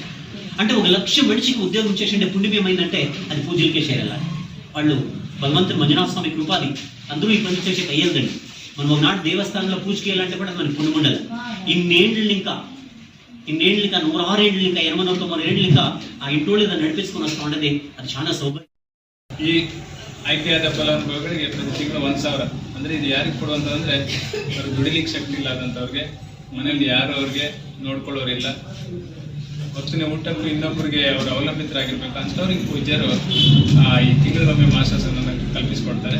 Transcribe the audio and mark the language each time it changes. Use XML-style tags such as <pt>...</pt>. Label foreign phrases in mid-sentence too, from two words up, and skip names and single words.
<te>అంటే 1,00,000 మనిషికి ఉద్యోగం చేసిండే పుణ్యం ఏమైందంటే అది పూజలకే చేరాలి. వాళ్ళు భగవంతుడు మంజునాథ స్వామి కృపాది అందరూ ఈ పని చేసే అయ్యేదండి. మనం ఒకనాడు దేవస్థానంలో పూజకి వెళ్ళాలంటే కూడా మనకి పుణ్యం ఉండదు. ఇన్నేళ్ళు ఇంకా 106 ఏళ్ళు ఇంకా 89 ఏళ్ళు ఇంకా ఆ ఇంట్లో నడిపించుకొని వస్తూ ఉండేది. అది చాలా ಸೌಭಾಗ್ಯ.</te> <kn>ಈ ಆಯ್ಕೆಯಾದ ಫಲಾನುಭವಿಗಳಿಗೆ ಪ್ರತಿ ತಿಂಗಳು 1,000 ಅಂದರೆ ಇದು ಯಾರಿಗೆ ಕೊಡುವಂತಂದ್ರೆ ಅವ್ರು ದುಡಿಲಿಕ್ಕೆ ಶಕ್ತಿ ಇಲ್ಲದಂಥವ್ರಿಗೆ, ಮನೇಲಿ ಯಾರು ಅವ್ರಿಗೆ ನೋಡ್ಕೊಳ್ಳೋರಿಲ್ಲ, ಹೊತ್ತಿನ ಊಟಕ್ಕೂ ಇನ್ನೊಬ್ಬರಿಗೆ ಅವರು ಅವಲಂಬಿತರಾಗಿರ್ಬೇಕು ಅಂಥವ್ರಿಗೆ ಪೂಜ್ಯರು ಈ ತಿಂಗಳೊಮ್ಮೆ ಮಾಸಾಸನ ಕಲ್ಪಿಸಿಕೊಡ್ತಾರೆ.</kn>